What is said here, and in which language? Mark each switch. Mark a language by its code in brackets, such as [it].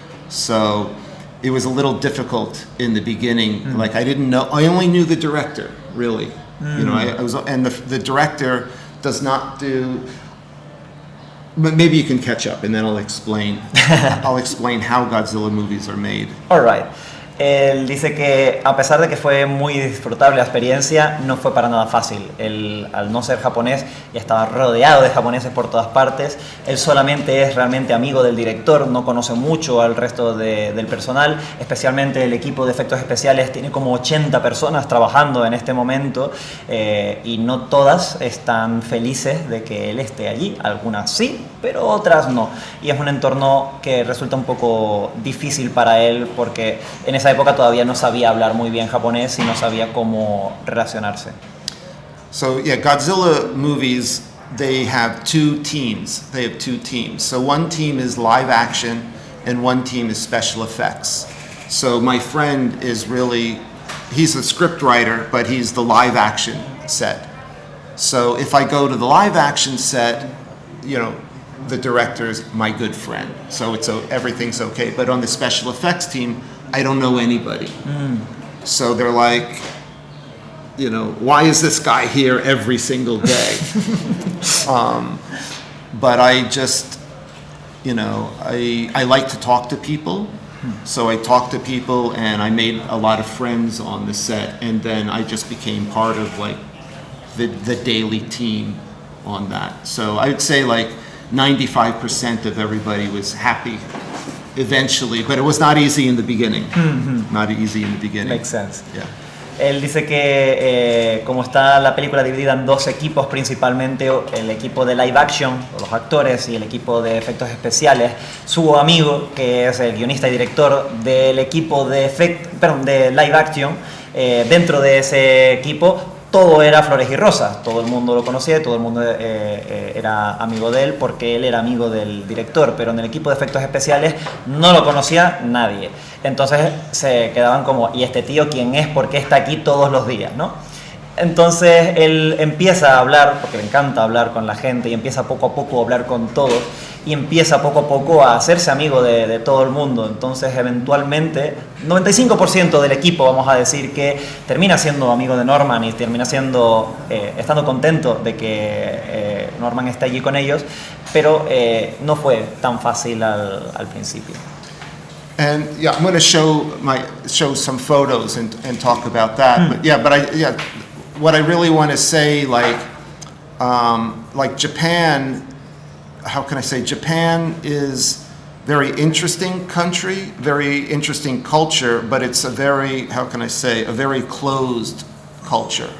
[en] So it was a little difficult in the beginning. Like I didn't know, I only knew the director, really. You know, I was, and the director does not do, but maybe you can catch up and then I'll explain how Godzilla movies are made. All right. [es] Él dice que a pesar de que fue muy disfrutable la experiencia, no fue para nada fácil. Él, al no ser japonés, y estaba rodeado de japoneses por todas partes. Él solamente es realmente amigo del director, no conoce mucho al resto del personal, especialmente el equipo de efectos especiales. Tiene como 80 personas trabajando en este momento y no todas están felices de que él esté allí. Algunas sí, pero otras no. Y es un entorno que resulta un poco difícil para él porque en esa época todavía no sabía hablar muy bien japonés y no sabía cómo relacionarse. [en] So yeah, Godzilla movies, they have two teams. They have two teams. So one team is live action and one team is special effects. So my friend is really, he's a script writer, but he's the live action set. So if I go to the live action set, you know, the director's my good friend. So everything's okay. But on the special effects team, I don't know anybody. So they're like, you know, why is this guy here every single day? But I just, you know, I like to talk to people. So I talked to people and I made a lot of friends on the set. And then I just became part of like the daily team on that. So I would say like 95% of everybody was happy eventually, but it was not easy in the beginning. Not easy in the beginning. Makes sense. Yeah. [es] Él dice que como está la película dividida en dos equipos principalmente, el equipo de live action, los actores, y el equipo de efectos especiales, su amigo, que es el guionista y director del equipo de live action, dentro de ese equipo todo era flores y rosas, todo el mundo lo conocía, todo el mundo era amigo de él porque él era amigo del director, pero en el equipo de efectos especiales no lo conocía nadie. Entonces se quedaban como, ¿y este tío quién es? ¿Por qué está aquí todos los días? ¿No? Entonces él empieza a hablar, porque le encanta hablar con la gente, y empieza poco a poco a hablar con todos, y empieza poco a poco a hacerse amigo de todo el mundo. Entonces eventualmente 95% del equipo, vamos a decir, que termina siendo amigo de Norman y termina siendo estando contento de que Norman esté allí con ellos, pero no fue tan fácil al principio. [en] And yeah, I'm going to show some photos and talk about that. But what I really want to say, like Japan, how can I say? Japan is very interesting country, very interesting culture, but it's a very, how can I say, a very closed culture.